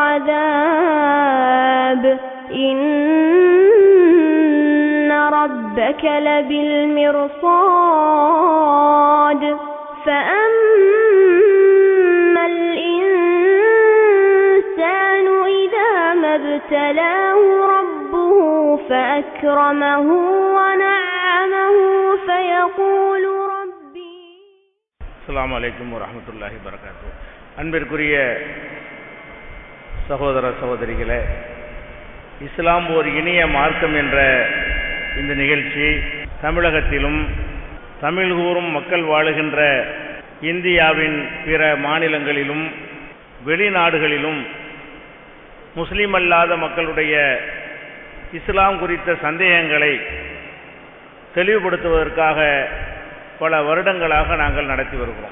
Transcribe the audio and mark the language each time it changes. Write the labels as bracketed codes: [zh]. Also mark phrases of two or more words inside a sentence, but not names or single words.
[ar] عذاب إن ربك لبالمرصاد فأما الإنسان إذا ما ابتلاه ربه فأكرمه ونعمه فيقول ربي. السلام عليكم ورحمة الله وبركاته. [ta] அன்பிற்குரிய சகோதர சகோதரிகளே, இஸ்லாம் ஒரு இனிய மார்க்கம் என்ற இந்த நிகழ்ச்சி தமிழகத்திலும் தமிழ் கூறும் மக்கள் வாழுகின்ற இந்தியாவின் பிற மாநிலங்களிலும் வெளிநாடுகளிலும் முஸ்லிம் அல்லாத மக்களுடைய இஸ்லாம் குறித்த சந்தேகங்களை தெளிவுபடுத்துவதற்காக பல வருடங்களாக நாங்கள் நடத்தி வருகிறோம்.